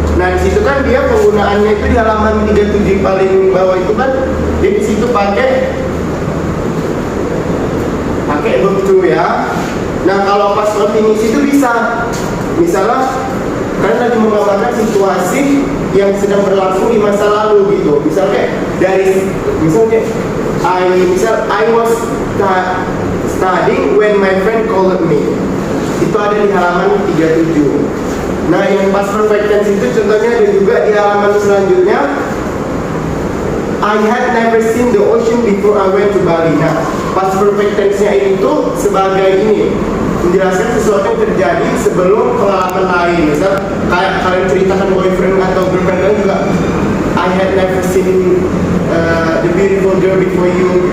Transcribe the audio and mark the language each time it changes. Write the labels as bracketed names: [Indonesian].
[Indonesian] Nah, di situ kan dia penggunaannya itu di halaman 37 paling bawah itu kan dia di situ pakai verb to ya. Nah, kalau past continuous itu bisa misalnya kalian lagi menggambarkan situasi yang sedang berlangsung di masa lalu gitu. Misalnya misalnya [English] I was studying when my friend called me. [Indonesian] Itu ada di halaman 37. Nah, yang past perfect tense itu contohnya ada juga di halaman selanjutnya. [English] I had never seen the ocean before I went to Bali. [Indonesian] Nah, past perfect tense-nya itu sebagai ini menjelaskan sesuatu yang terjadi sebelum pengalaman lain. Misal kayak kalian ceritakan boyfriend atau girlfriend kalian juga [English] I had never seen the beautiful girl before you.